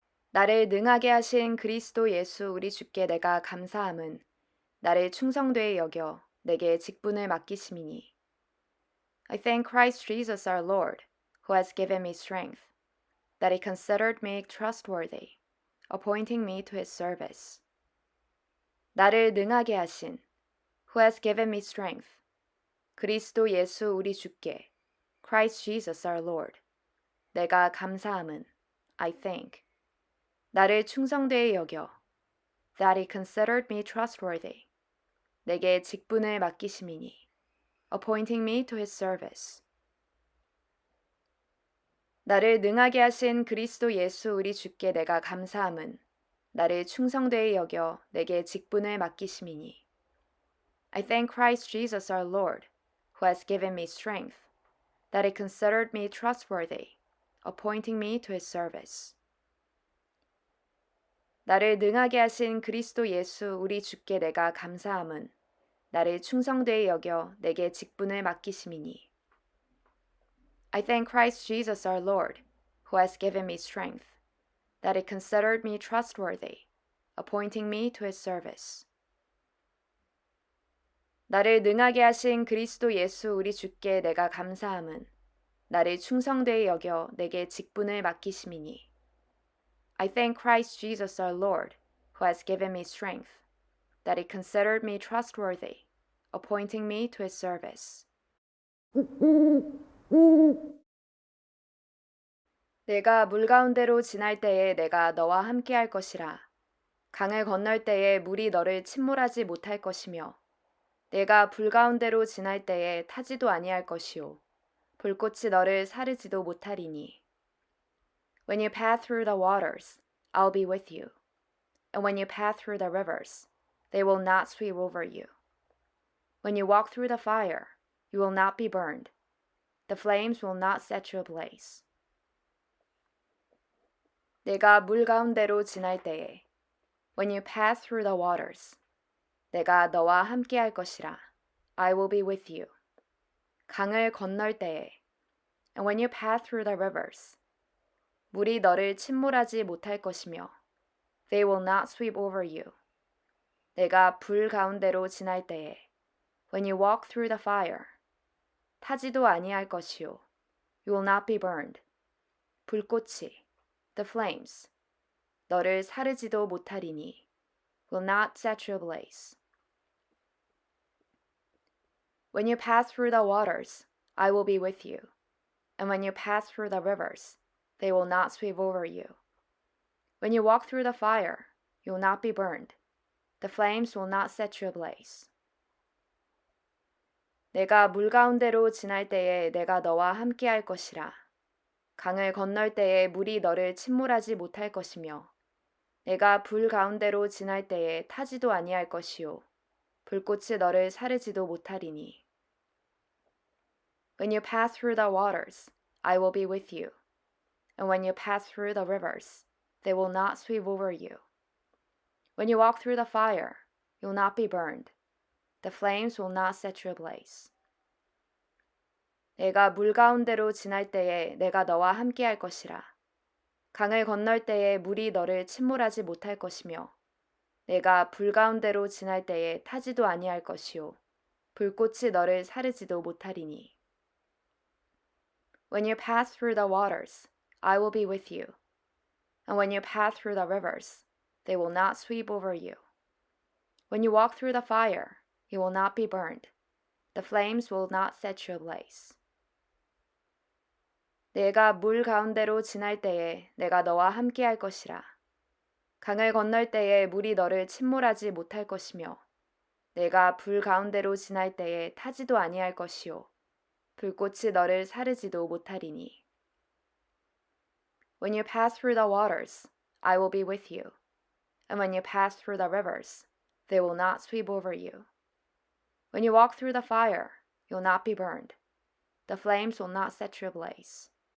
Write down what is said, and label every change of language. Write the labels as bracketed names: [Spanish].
[Korean] 나를 능하게 하신 그리스도 예수 우리 주께 내가 감사함은 나를 충성되이 여겨 내게 직분을 맡기심이니. [English] I thank Christ Jesus our Lord, who has given me strength, that he considered me trustworthy, appointing me to his service. [Korean] 나를 능하게 하신, [English] who has given me strength, [Korean] 그리스도 예수 우리 주께, [English] Christ Jesus our Lord, [Korean] 내가 감사함은, [English] I thank, [Korean] 나를 충성되이 여겨, [English] that he considered me trustworthy, [Korean] 내게 직분을 맡기심이니, [English] appointing me to his service. [Korean] 나를 능하게 하신 그리스도 예수 우리 주께 내가 감사함은 나를 충성되이 여겨 내게 직분을 맡기심이니. [English] I thank Christ Jesus our Lord, who has given me strength, that he considered me trustworthy, appointing me to his service. [Korean] 나를 능하게 하신 그리스도 예수 우리 주께 내가 감사함은 나를 충성되이 여겨 내게 직분을 맡기심이니. [English] I thank Christ Jesus our Lord, who has given me strength, that he considered me trustworthy, appointing me to his service. [Korean] 나를 능하게 하신 그리스도 예수 우리 주께 내가 감사함은 나를 충성되이 여겨 내게 직분을 맡기심이니. [English] I thank Christ Jesus our Lord, who has given me strength, that he considered me trustworthy, appointing me to his service. [Korean] 내가 물 가운데로 지날 때에 내가 너와 함께할 것이라. 강을 건널 때에 물이 너를 침몰하지 못할 것이며 내가 불 가운데로 지날 때에 타지도 아니할 것이요 불꽃이 너를 사르지도 못하리니. [English] When you pass through the waters, I'll be with you. And when you pass through the rivers, they will not sweep over you. When you walk through the fire, you will not be burned. The flames will not set you ablaze. [Korean] 내가 물 가운데로 지날 때에 [English] When you pass through the waters, [Korean] 내가 너와 함께할 것이라. [English] I will be with you. [Korean] 강을 건널 때에 [English] And when you pass through the rivers, [Korean] 물이 너를 침몰하지 못할 것이며 [English] They will not sweep over you. [Korean] 내가 불 가운데로 지날 때에 [English] When you walk through the fire, [Korean] 타지도 아니할 것이요 [English] You will not be burned. [Korean] 불꽃이 [English] The flames [Korean] 너를 사르지도 못하리니 [English] Will not set you ablaze. When you pass through the waters, I will be with you. And when you pass through the rivers, they will not sweep over you. When you walk through the fire, you will not be burned. The flames will not set you ablaze. [Korean] 내가 물 가운데로 지날 때에 내가 너와 함께할 것이라. 강을 건널 때에 물이 너를 침몰하지 못할 것이며 내가 불 가운데로 지날 때에 타지도 아니할 것이요 불꽃이 너를 사르지도 못하리니. [English] When you pass through the waters, I will be with you. And when you pass through the rivers, they will not sweep over you. When you walk through the fire, you will not be burned. The flames will not set you ablaze. [Korean] 내가 물 가운데로 지날 때에 내가 너와 함께할 것이라. 강을 건널 때에 물이 너를 침몰하지 못할 것이며 내가 불 가운데로 지날 때에 타지도 아니할 것이요 불꽃이 너를 사르지도 못하리니. [English] When you pass through the waters, I will be with you. And when you pass through the rivers, they will not sweep over you. When you walk through the fire, you will not be burned. The flames will not set you ablaze. [Korean] 내가 물 가운데로 지날 때에 내가 너와 함께할 것이라. 강을 건널 때에 물이 너를 침몰하지 못할 것이며 내가 불 가운데로 지날 때에 타지도 아니할 것이요 불꽃이 너를 사르지도 못하리니. [English] When you pass through the waters, I will be with you. And when you pass through the rivers, they will not sweep over you. When you walk through the fire, you will not be burned. The flames will not set you ablaze.